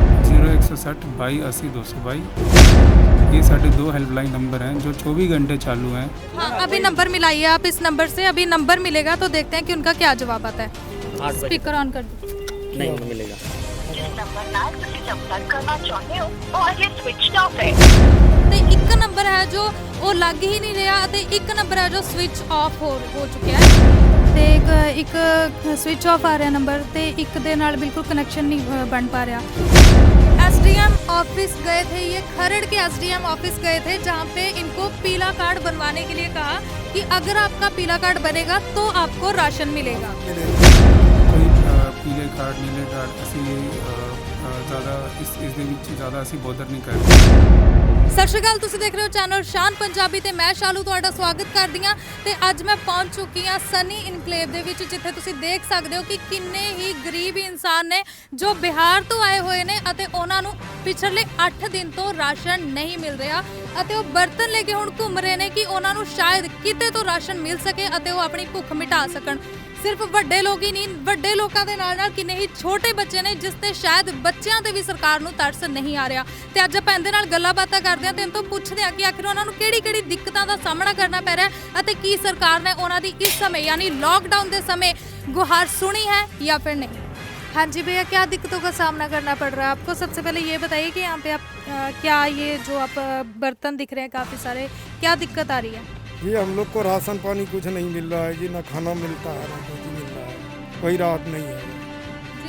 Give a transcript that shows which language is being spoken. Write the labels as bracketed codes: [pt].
[hi] 0160 22 80 222 ये साढ़े 2 helpline number हैं जो 24 घंटे चालू हैं। हाँ, अभी नंबर मिलाइए आप इस नंबर से, अभी नंबर मिलेगा तो देखते हैं कि उनका क्या जवाब आता है। स्पीकर ऑन कर दो। नहीं मिलेगा। जिस नंबर [pa] ਨਾਲ ਤੁਸੀਂ ਸੰਪਰਕ ਕਰਨਾ ਚਾਹੁੰਦੇ ਹੋ ਉਹ ਅਜੇ ਸਵਿਚਡ ਆਫ ਹੈ। ਤੇ ਇੱਕ ਨੰਬਰ ਹੈ ਜੋ ਉਹ ਲੱਗ ਹੀ ਨਹੀਂ ਰਿਹਾ ਤੇ ਇੱਕ ਨੰਬਰ ਹੈ ਜੋ ਸਵਿਚ ਆਫ ਹੋ ਚੁੱਕਿਆ ਹੈ ਤੇ ਇੱਕ ਸਵਿਚ ਆਫ ਆ ਰਿਹਾ ਨੰਬਰ ਤੇ ਇੱਕ ਦੇ ਨਾਲ [hi] ਬਿल्कुल कनेक्शन नहीं बन पा रहा। एसडीएम ऑफिस गए थे, ये खरड़ के एसडीएम ऑफिस गए थे जहाँ पे इनको पीला कार्ड बनवाने के लिए कहा कि अगर आपका पीला कार्ड बनेगा तो आपको राशन मिलेगा। कोई पीले कार्ड नीले कार्ड [pa] ਅਸੀਂ ਜ਼ਿਆਦਾ ਇਸ ਦੇ ਵਿੱਚ ਜ਼ਿਆਦਾ ਅਸੀਂ ਬੋਦਰ ਨਹੀਂ ਕਰਦੇ। ਸਤਿ ਸ਼੍ਰੀ ਅਕਾਲ, ਤੁਸੀਂ ਦੇਖ ਰਹੇ ਹੋ ਚੈਨਲ ਸ਼ਾਨ ਪੰਜਾਬੀ ਤੇ ਮੈਂ ਸ਼ਾਲੂ ਤੁਹਾਡਾ ਸਵਾਗਤ ਕਰਦੀ ਹਾਂ ਤੇ ਅੱਜ ਮੈਂ ਪਹੁੰਚ ਚੁੱਕੀ ਹਾਂ ਸਨੀ ਇਨਕਲੇਵ ਦੇ ਵਿੱਚ ਜਿੱਥੇ ਤੁਸੀਂ ਦੇਖ ਸਕਦੇ ਹੋ ਕਿ ਕਿੰਨੇ ਹੀ ਗਰੀਬ ਇਨਸਾਨ ਨੇ ਜੋ ਬਿਹਾਰ ਤੋਂ ਆਏ ਹੋਏ ਨੇ ਅਤੇ ਉਹਨਾਂ ਨੂੰ ਪਿਛਲੇ 8 ਦਿਨ ਤੋਂ ਰਾਸ਼ਨ ਨਹੀਂ ਮਿਲ ਰਿਹਾ ਅਤੇ ਉਹ ਬਰਤਨ ਲੈ ਕੇ ਹੁਣ ਘੁੰਮ ਰਹੇ ਨੇ ਕਿ ਉਹਨਾਂ ਨੂੰ ਸ਼ਾਇਦ ਕਿਤੇ ਤੋਂ ਰਾਸ਼ਨ ਮਿਲ ਸਕੇ ਅਤੇ ਉਹ ਆਪਣੀ ਭੁੱਖ ਮਿਟਾ ਸਕਣ। ਸਿਰਫ ਵੱਡੇ ਲੋਕ ਹੀ ਨਹੀਂ, ਵੱਡੇ ਲੋਕਾਂ ਦੇ ਨਾਲ ਨਾਲ ਕਿੰਨੇ ਹੀ ਛੋਟੇ ਬੱਚੇ ਨੇ ਜਿਸ ਤੇ ਸ਼ਾਇਦ ਬੱਚਿਆਂ ਤੇ ਵੀ ਸਰਕਾਰ ਨੂੰ ਤਰਸ ਨਹੀਂ ਆ ਰਿਹਾ ਤੇ ਅੱਜ ਆਪਾਂ ਇਹਦੇ ਨਾਲ ਗੱਲਾਂ ਬਾਤਾਂ ਕਰਦੇ ਹਾਂ ਤੇ ਇਹਨਾਂ ਤੋਂ ਪੁੱਛਦੇ ਹਾਂ ਕਿ ਆਖਿਰ ਉਹਨਾਂ ਨੂੰ ਕਿਹੜੀ ਦਿੱਕਤਾਂ ਦਾ ਸਾਹਮਣਾ ਕਰਨਾ ਪੈ ਰਿਹਾ ਹੈ ਅਤੇ ਕੀ ਸਰਕਾਰ ਨੇ ਉਹਨਾਂ ਦੀ ਇਸ ਸਮੇਂ [hi] यानी लॉकडाउन के समय गुहार सुनी है या फिर नहीं। हाँ जी भैया, क्या दिक्कतों का सामना करना पड़ रहा है आपको? सबसे पहले ये बताइए कि यहाँ पे आप क्या ये जो आप बर्तन दिख रहे हैं काफ़ी सारे, क्या दिक्कत आ रही है? जी हम लोग को राशन पानी कुछ नहीं मिल रहा है जी, ना खाना मिलता है ना कुछ मिल रहा है, कोई राहत नहीं है